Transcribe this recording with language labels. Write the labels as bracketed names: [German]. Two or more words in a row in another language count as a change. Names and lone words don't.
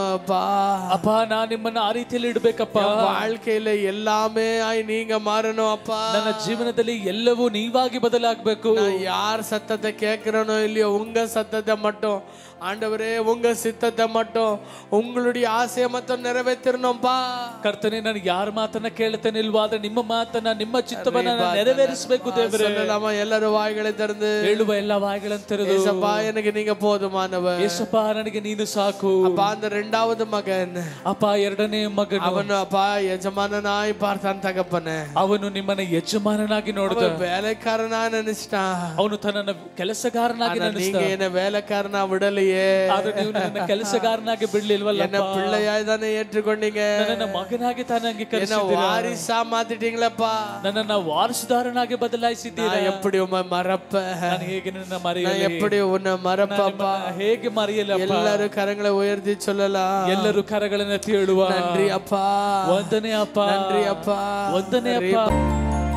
[Tamil] அப்பா, [Kannada] ಅಪ್ಪ ನಾನು ನಿಮ್ಮನ್ನ ಆ ರೀತಿಯಲ್ಲಿ ಇಡಬೇಕಪ್ಪ. [Tamil] வாழ்க்கையில எல்லாமே நீங்க மாறணும் அப்பா. [Kannada] ನನ್ನ ಜೀವನದಲ್ಲಿ ಎಲ್ಲವೂ ನೀವಾಗಿ ಬದಲಾಗಬೇಕು. [Tamil] நான் யார் சத்தத்தை கேட்கிறனோ இல்லையோ, உங்க சத்தத்தை மட்டும் ஆண்டவரே, உங்க சித்தத்தை மட்டும், உங்களுடைய ஆசையை மட்டும் நிறைவேற்றணும்பா. [Kannada] ಕರ್ತನೇ, ನಾನು ಯಾರ ಮಾತನ್ನ ಕೇಳ್ತೇನೆ ಇಲ್ವಾ, ಆದ್ರೆ ನಿಮ್ಮ ಮಾತನ್ನ, ನಿಮ್ಮ ಚಿತ್ತವನ್ನ ನೆರವೇರಿಸಬೇಕು ದೇವರೇ. [Tamil] சொல்லலாமா? ಎಲ್ಲರೂ வாய்களை திறந்து [Kannada] ಹೇಳುವ, ಎಲ್ಲ ಬಾಯಿಗಳನ್ನು ತೆರೆದು, [Tamil] ஏசப்பா எனக்கு நீங்க போதுமானவர், [Kannada] ಯೇಸಪ್ಪ ನನಗೆ ನೀನು ಸಾಕು. [Tamil] அப்பா, அந்த இரண்டாவது மகன், [Kannada] ಅಪ್ಪ ಎರಡನೇ ಮಗನು, [Tamil] அவನು அப்பா ಯಜಮಾನನಾய் பார்த்தான் தகப்பனே. [Kannada] ಅವನು ನಿಮ್ಮನ್ನ ಯಜಮಾನನಾಗಿ ನೋಡಿದ, [Tamil] வேலைக்காரனா நினைச்சிட்டான். [Kannada] ಅವನು ತನ್ನನ್ನ ಕೆಲಸಗಾರನಾಗಿ ನೆನೆಸಿದ. [Tamil] நீங்க என்ன வேலைக்காரனா விடலையே, [Kannada] ಆದ್ರೆ ನೀವು ನನ್ನ ಕೆಲಸಗಾರನಾಗಿ ಬಿಡ್ಲಿಲ್ವಲ್ಲ, [Tamil] என்ன பிள்ளையாய் தானே ஏற்றுக்கொண்டீங்க, [Kannada] ನನ್ನ ಮಗನಾಗಿ ತಾನೇ ಅಂಗೀಕರಿಸಿದ್ದೀರಾ, [Tamil] வாரிசா மாத்திட்டீங்களப்பா, [Kannada] ನನ್ನನ್ನ ವಾರಸುದಾರನಾಗಿ ಬದಲಾಯಿಸಿದ್ದೀರಾ. [Tamil] எப்படி உம்மை மறப்ப, [Kannada] ನಾನು ಹೇಗೆ ನಿನ್ನ ಮರೆಯಲಿ, [Tamil] எப்படி உன்னை மறப்பப்பா, [Kannada] ಹೇಗೆ ಮರೆಯಲಪ್ಪ. [Tamil] எல்லாரும் கரங்களை உயர்த்தி சொல்லலாம், [Kannada] ಎಲ್ಲರೂ ಕರಗಳನ್ನು ಎತ್ತಿ ಹೇಳುವ, [Tamil] நன்றி அப்பா, [Kannada] ವಂದನೆ ಅಪ್ಪ, [Tamil] நன்றி அப்பா, [Kannada] ವಂದನೆ ಅಪ್ಪ.